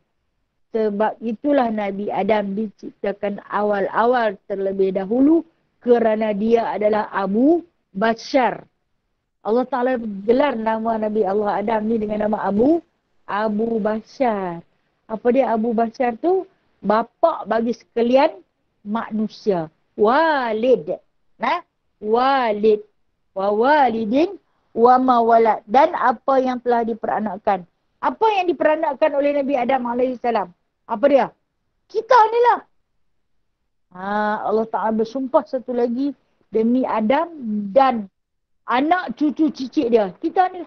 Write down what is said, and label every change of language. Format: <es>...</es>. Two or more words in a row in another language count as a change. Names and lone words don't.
<ms>Sebab itulah Nabi Adam diciptakan awal-awal terlebih dahulu kerana dia adalah Abu Bashar. Allah Ta'ala gelar nama Nabi Allah Adam ni dengan nama Abu Bashar. Apa dia Abu Bashar tu? Bapa bagi sekalian manusia. Walid. Nah, walid.</ms> <ar>Wa walidin wa mawalad.</ar> <ms>Dan apa yang telah diperanakkan. Apa yang diperanakkan oleh Nabi Adam AS? Apa dia? Kita ni lah. Allah Ta'ala bersumpah satu lagi demi Adam dan anak cucu cicit dia. Kita ni lah.</ms>